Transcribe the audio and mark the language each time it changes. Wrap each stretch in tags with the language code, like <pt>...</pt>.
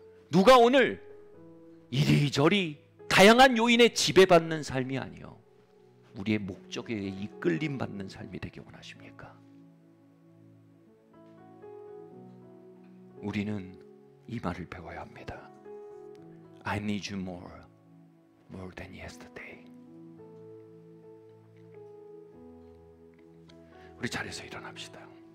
<ko>누가 오늘 이리저리 다양한 요인에 지배받는 삶이 아니요 우리의 목적에 이끌림 받는 삶이 되길 원하십니까? 우리는 이 말을 배워야 합니다.</ko> <en>I need you more than yesterday.</en> <ko>우리 자리에서 일어납시다.</ko>